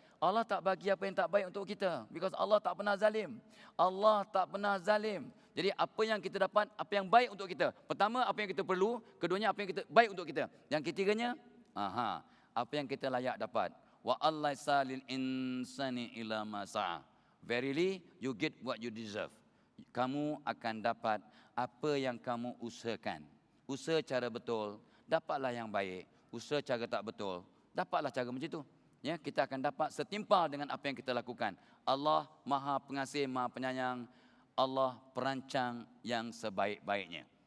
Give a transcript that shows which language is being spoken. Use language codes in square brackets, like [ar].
[ms] Allah tak bagi apa yang tak baik untuk kita, [en] because [ms] Allah tak pernah zalim. Allah tak pernah zalim. Jadi apa yang kita dapat, apa yang baik untuk kita. Pertama, apa yang kita perlu. Keduanya, apa yang kita baik untuk kita. Yang ketiganya, apa yang kita layak dapat. [ar] Wa allaisa lil insani illa ma sa'a. [en] Verily, you get what you deserve. [ms] Kamu akan dapat apa yang kamu usahakan. Usaha cara betul, dapatlah yang baik. Usaha cara tak betul, dapatlah cara macam itu. Ya, kita akan dapat setimpal dengan apa yang kita lakukan. Allah Maha Pengasih, Maha Penyayang. Allah perancang yang sebaik-baiknya.